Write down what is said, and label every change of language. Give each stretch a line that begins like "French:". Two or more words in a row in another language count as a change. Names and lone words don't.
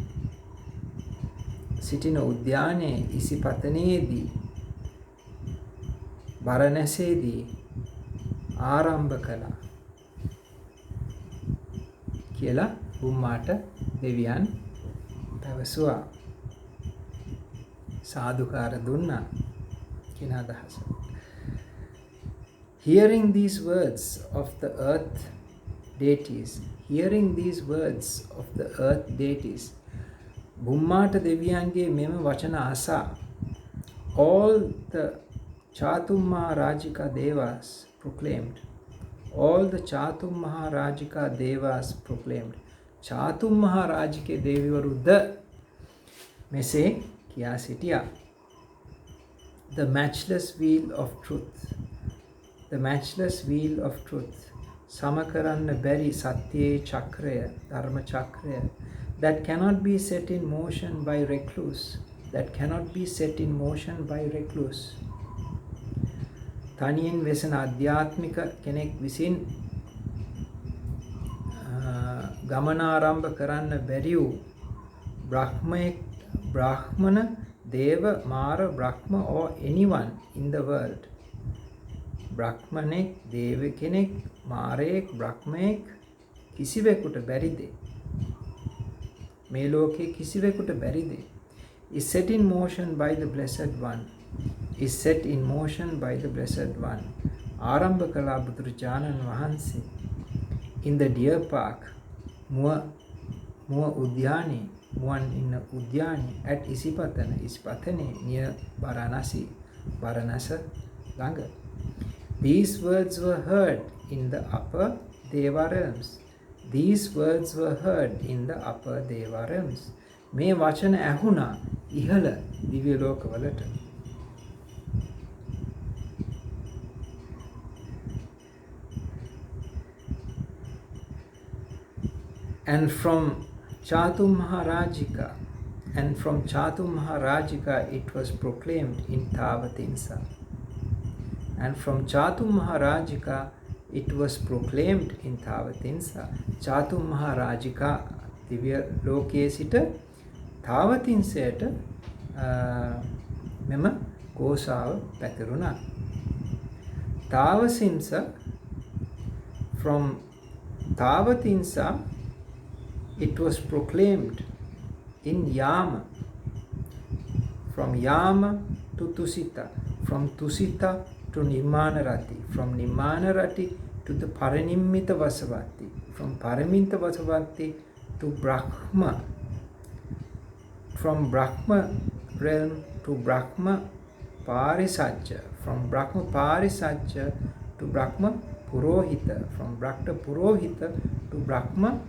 Sinhala: සිටින උද්‍යානයේ ඉසිපතනයේදී බරණැසේදී ආරම්භ කළා කියලා බුම්මාට දෙවියන් පැවසුවා. සාදුකාර දුන්නා. කියන අදහස.
English: Hearing these words of the earth deities, hearing these words of the earth deities,
Sinhala: බුම්මාට දෙවියන්ගේ මෙම වචන අසා
English: all the Chatum Maharajika Devas proclaimed, all the Chatum Maharajika Devas proclaimed,
Sinhala: Chatum Maharajike දෙවිවරුද මෙසේ කියා සිටියා.
English: The matchless wheel of truth, the matchless wheel of truth,
Sinhala: සමකරන්න බැරි සත්‍යයේ චක්‍රය, ධර්ම චක්‍රය,
English: that cannot be set in motion by recluse, that cannot be set in motion by recluse.
Sinhala: තනියෙන් වෙසෙන අධ්‍යාත්මික කෙනෙක් විසින් ගමනාරම්භ කරන්න බැරි වූ බ්‍රාහ්මණ, දේව, මාර, බ්‍රහ්ම
English: or anyone in the world.
Sinhala: බ්‍රහ්මණෙක්, දේව කෙනෙක්, මාරයෙක්, බ්‍රහ්මයෙක් කිසිවෙකුට බැරි දේ, මේ ලෝකේ කිසිවෙකුට බැරි දේ
English: is set in motion by the blessed one, is set in motion by the blessed one.
Sinhala: ආරම්භ කළා බුදුරජාණන් වහන්සේ
English: in the deer park,
Sinhala: මුව උද්‍යානයේ, මුවන් ඉන්න උද්‍යානයේ at ඉසිපතනේ near Varanasi, Varanasi ළඟ.
English: These words were heard in the upper Deva realms. These words were heard in the upper Deva realms.
Sinhala: මේ වචන ඇහුණා ඉහළ දිව්‍ය ලෝකවලට.
English: And from Chatum Maharajika, it was proclaimed in Tavatimsa. And from Chatum Maharajika, it was proclaimed in Tavatimsa.
Sinhala: Chatum Maharajika දිව්‍ය ලෝකයේ සිට තාවතින්සයට මෙම ഘോഷාව පැතිරුණා.
English: Tavatimsa, from Tavatimsa, it was proclaimed in Yama. From Yama to Tusita, from Tusita to Nimanarati, from Nimanarati to the Paranimita Vasavati, from Paramita Vasavati to Brahma, from Brahma realm to Brahma Parisajya, from Brahma Parisajya to Brahma Purohita, from Brahma Purohita to Brahma